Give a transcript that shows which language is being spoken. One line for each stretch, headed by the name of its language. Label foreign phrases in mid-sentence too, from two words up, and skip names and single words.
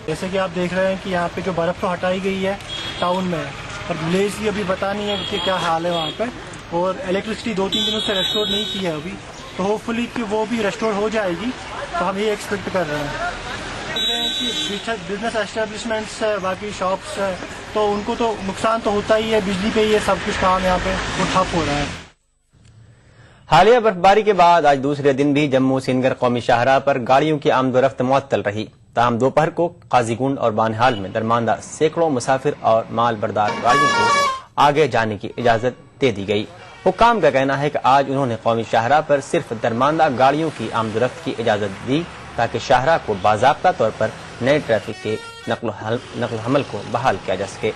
Urdu: جیسے کہ آپ دیکھ رہے ہیں کہ یہاں پہ جو برف تو ہٹائی گئی ہے ٹاؤن میں، اور ولیج کی ابھی پتہ نہیں ہے کہ کیا حال ہے وہاں پہ، اور الیکٹرسٹی 2-3 دنوں سے ریسٹور نہیں کی ہے ابھی، تو ہوپ فلی کہ وہ بھی ریسٹور ہو جائے گی، تو ہم یہ ایکسپیکٹ کر رہے ہیں۔
English: business establishments
Urdu: ہے، باقی شاپس ہے، تو ان کو تو نقصان تو ہوتا ہی ہے، بجلی پہ یہ سب کچھ کام یہاں پہ وہ ٹھپ ہو رہا ہے۔ حالیہ برفباری کے بعد آج دوسرے دن بھی جموں سرینگر قومی شاہراہ پر گاڑیوں کی آمد و رفت معطل رہی. تاہم دوپہر کو قاضی گنڈ اور بانہال میں درماندہ سینکڑوں مسافر اور مال بردار گاڑیوں کو آگے جانے کی اجازت دے دی گئی. حکام کا کہنا ہے کہ آج انہوں نے قومی شاہراہ پر صرف درماندہ گاڑیوں کی آمد و رفت کی اجازت دی تاکہ شاہراہ کو باضابطہ طور پر نئے ٹریفک کے نقل و حمل کو بحال کیا جا سکے.